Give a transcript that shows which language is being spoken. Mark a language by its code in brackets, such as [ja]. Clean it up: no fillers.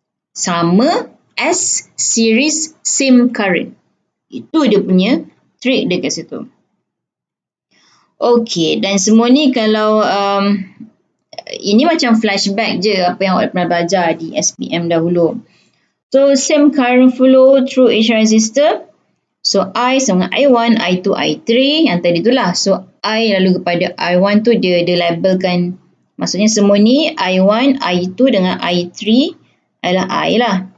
[en] Sama as series same current. [ms] Itu dia punya trik dekat situ. Okey, dan semua ni kalau ini macam flashback je apa yang awak pernah belajar di SPM dahulu. [en] So, same current flow through each resistor. [ms] So, I sama dengan I1, I2, I3 yang tadi itulah. So, I lalu kepada I1 tu dia labelkan. Maksudnya semua ni I1, I2 dengan I3 adalah I lah.